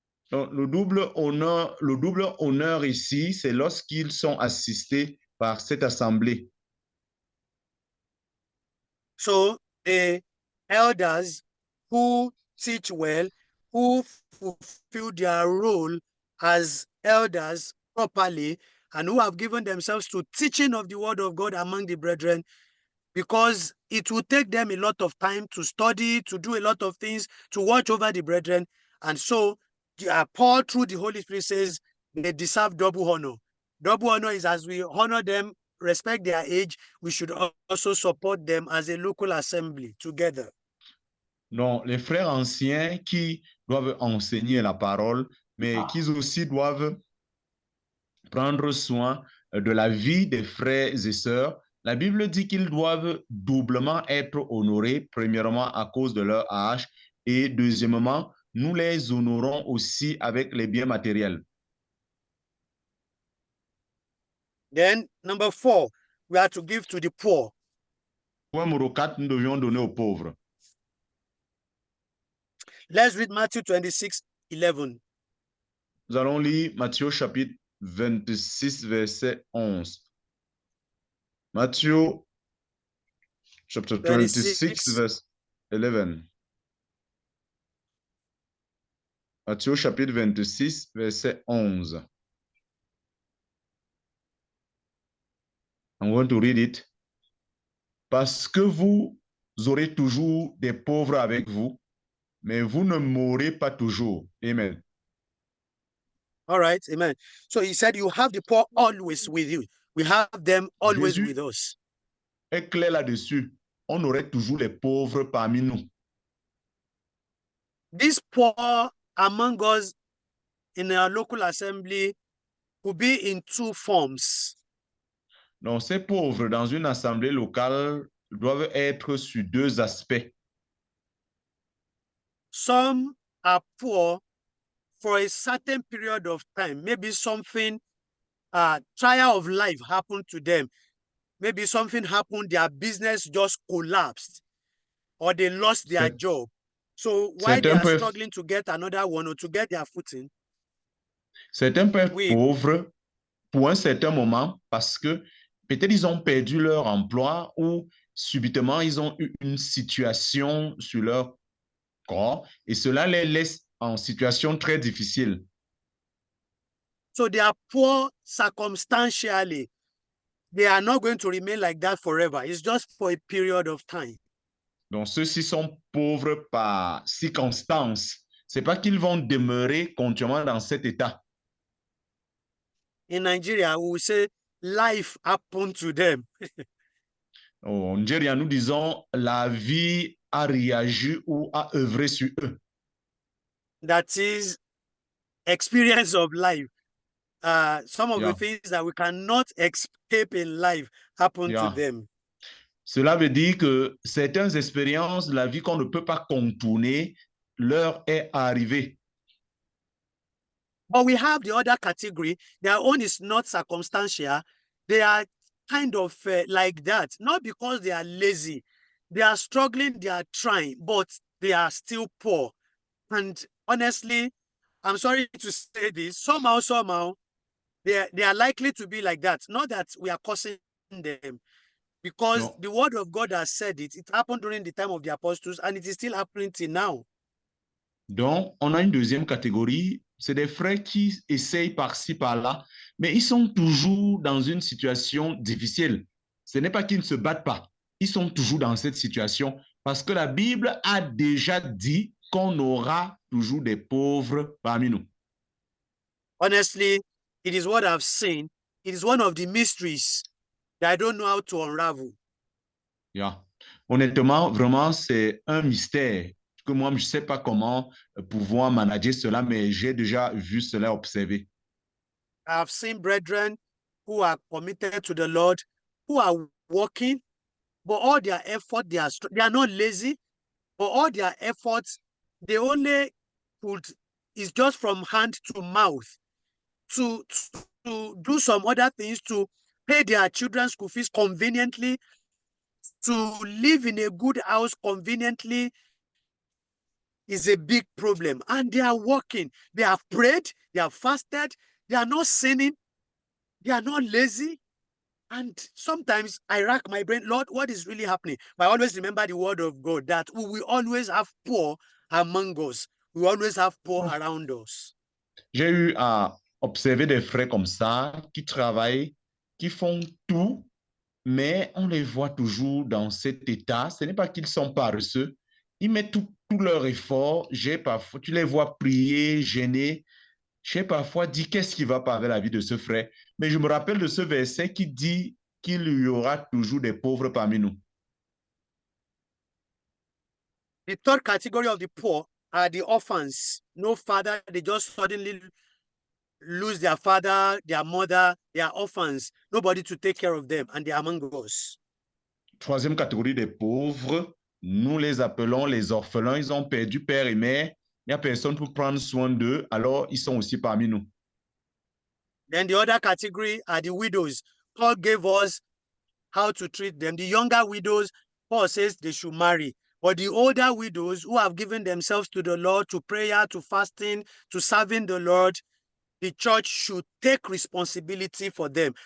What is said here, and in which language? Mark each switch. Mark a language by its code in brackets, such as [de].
[fr] Donc, le double honneur ici, c'est lorsqu'ils sont assistés par cette assemblée. [en] So the elders who teach well, who fulfill their role as elders properly, and who have given themselves to teaching of the word of God among the brethren, because it will take them a lot of time to study, to do a lot of things, to watch over the brethren. And so Paul, through the Holy Spirit, says they deserve double honor. Double honor is as we honor them, respect their age, we should also support them as a local assembly together. [fr] Donc, les frères anciens qui doivent enseigner la parole, mais qui aussi doivent prendre soin de la vie des frères et sœurs. La Bible dit qu'ils doivent doublement être honorés, premièrement à cause de leur âge, et deuxièmement, nous les honorons aussi avec les biens matériels. [en] Then, number 4, we are to give to the poor. [fr] Point numéro 4, nous devions donner aux pauvres. [en] Let's read Matthew 26, 11. [fr] Nous allons lire Matthieu chapitre 26, verset 11. [en] Matthieu chapter 26, verse 11. [fr] Matthieu chapitre 26, verset 11. [en] I'm going to read it. [fr] Parce que vous aurez toujours des pauvres avec vous, mais vous ne mourrez pas toujours. [en] Amen. All right, amen. So he said, you have the poor always with you. We have them always [fr] Jésus [en] with us. [fr] est clair là-dessus. On aurait toujours les pauvres parmi nous. [en] These poor among us in our local assembly will be in two forms. [fr] Donc, ces pauvres dans une assemblée locale doivent être sur deux aspects. [en] Some are poor for a certain period of time. Maybe something, trial of life happened to them. Maybe something happened, their business just collapsed, or they lost their job. So while they are struggling to get another one or to get their footing, [fr] certains peuvent être pauvres pour un certain moment parce que peut-être ils ont perdu leur emploi ou subitement ils ont eu une situation sur leur corps et cela les laisse en situation très difficile. [en] So they are poor circumstantially. They are not going to remain like that forever. It's just for a period of time. [fr] Donc ceux-ci sont pauvres par circonstance. C'est pas qu'ils vont demeurer continuellement dans cet état. [en] In Nigeria, we will say life happened to them. [fr] En Nigeria, nous disons la vie a réagi ou a œuvré sur eux. [en] That is experience of life. Some of the things that we cannot escape in life happen to them. [fr] Cela veut dire que certaines expériences de la vie qu'on ne peut pas contourner leur est arrivé. [en] But we have the other category. Their own is not circumstantial. They are kind of like that, not because they are lazy. They are struggling, they are trying, but they are still poor. And honestly, I'm sorry to say this, somehow, they are likely to be like that. Not that we are cursing them, because [fr] Non. [en] the word of God has said it. It happened during the time of the apostles, and it is still happening till now. [fr] Donc, on a une deuxième catégorie, c'est des frères qui essayent par-ci, par-là, mais ils sont toujours dans une situation difficile. Ce n'est pas qu'ils ne se battent pas, ils sont toujours dans cette situation parce que la Bible a déjà dit qu'on aura toujours des pauvres parmi nous. [en] Honestly, it is what I've seen. It is one of the mysteries that I don't know how to unravel. Yeah. [fr] Honnêtement, vraiment, c'est un mystère que moi, je ne sais pas comment pouvoir manager cela, mais j'ai déjà vu cela, observé. [en] I've seen brethren who are committed to the Lord, who are working, but all their effort, they are not lazy, but all their efforts, they only put is just from hand to mouth to do some other things, to pay their children's school fees conveniently, to live in a good house conveniently is a big problem. And they are working. They have prayed, they have fasted, they are not sinning, they are not lazy. And sometimes I rack my brain, Lord, what is really happening? But I always remember the word of God that we will always have poor among us. We will always have poor around us. [fr] J'ai eu à observer des frères comme ça, qui travaillent, qui font tout, mais on les voit toujours dans cet état. Ce n'est pas qu'ils sont paresseux, ils mettent tout leur effort. Tu les vois prier, gêner. J'ai parfois dit, qu'est-ce qui va pas avec la vie de ce frère? Mais je me rappelle de ce verset qui dit qu'il y aura toujours des pauvres parmi nous. [en] The third category of the poor are the orphans. No father, they just suddenly lose their father, their mother, they are orphans. Nobody to take care of them, and they are among us. [fr] Troisième catégorie des pauvres, nous les appelons les orphelins. Ils ont perdu père et mère. Il n'y a personne pour prendre soin d'eux, alors ils sont aussi parmi nous. [en] Then the other category are the widows. Paul gave us how to treat them. The younger widows, Paul says they should marry. But the older widows who have given themselves to the Lord, to prayer, to fasting, to serving the Lord, the church should take responsibility for them.